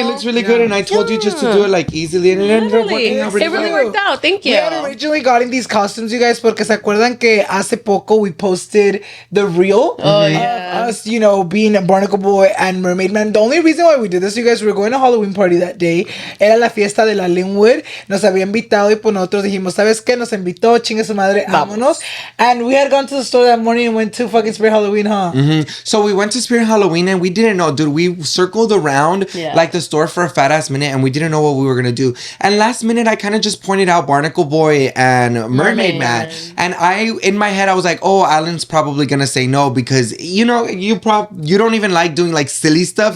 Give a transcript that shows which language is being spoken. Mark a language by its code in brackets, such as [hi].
[en] It looks really good, and I told you just to do it like easily, and it ended up working out really It really well. worked out. Thank you. We had originally gotten these costumes, you guys, [es] porque se acuerdan que hace poco [en] we posted the reel of us, you know, being a Barnacle Boy and Mermaid Man. The only reason why we did this, you guys, we were going to a Halloween party that day. [es] Era la fiesta de la Linwood. Nos había invitado y pues nosotros dijimos, ¿sabes qué? Nos invitó, chingue su madre, vámonos. [en] And we had gone to the store that morning and went to fucking Spirit Halloween, huh? So we went to Spirit Halloween and we didn't know, dude. We circled around like the store for a fat ass minute and we didn't know what we were gonna do. And last minute, I kind of just pointed out Barnacle Boy and Mermaid Man. And in my head, I was like, oh, Alan's probably gonna say no because you know you don't even like doing like silly stuff.